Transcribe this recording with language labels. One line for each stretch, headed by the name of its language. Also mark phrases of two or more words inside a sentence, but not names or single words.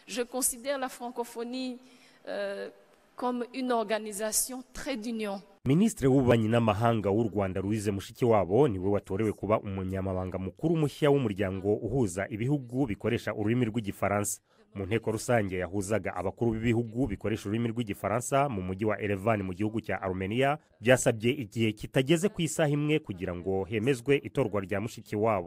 French: Je considère la francophonie comme une organisation très d'union.
Kinyarwanda: Minisitiri w'ububanyi n'amahanga w'u Rwanda Louise Mushikiwabo niwe watorewe kuba umunyamabanga mukuru mushya w'umuryango uhuza ibihugu bikoresha ururimi rw'igifaransa. Mu nteko rusange yahuzaga abakuru b'ibihugu bikoresha ururimi rw'igifaransa mu mujyi wa Erevan mu gihugu cya Armenia, byasabye igihe kitageze ku isaha imwe kugira ngo hemezwe itorwa rya Mushikiwabo.